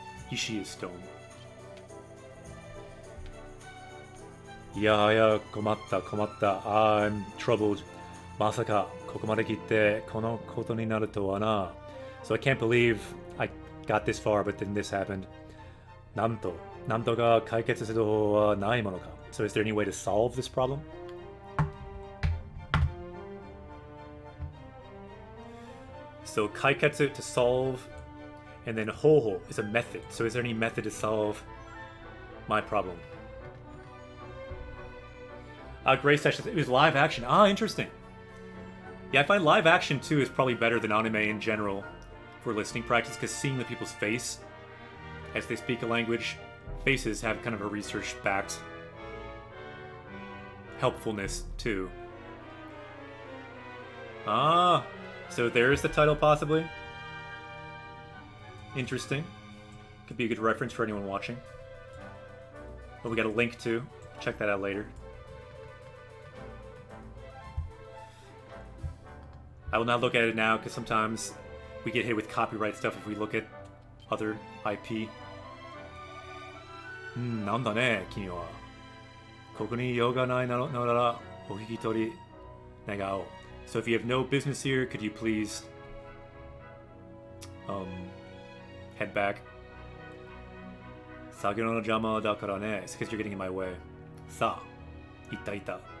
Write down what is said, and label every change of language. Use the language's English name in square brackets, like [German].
[English] Ishi is stone. Yeah, komatta. I'm troubled. [Japanese] Masaka, kokomade kitte kono koto ni naru to wa na. [English] So I can't believe I got this far, but then this happened. [Japanese] Nanto ga kaiketsuする方法はないものか. [English] So is there any way to solve this problem? So kaiketsu, to solve, and then hoho is a method. So is there any method to solve my problem? Gray Sessions, it was live action. Interesting. Yeah, I find live action too is probably better than anime in general for listening practice, because seeing the people's face as they speak a language, faces have kind of a research-backed helpfulness too. So there's the title possibly. Interesting. Could be a good reference for anyone watching. But we got a link to. Check that out later. I will not look at it now because sometimes we get hit with copyright stuff if we look at other IP. [Japanese] なんだね、君は。ここに用がないならお引き取り願おう. [English] So if you have no business here, could you please head back? [Japanese] 作業の邪魔だからね. [English] It's because you're getting in my way. [Japanese] さあ、いた.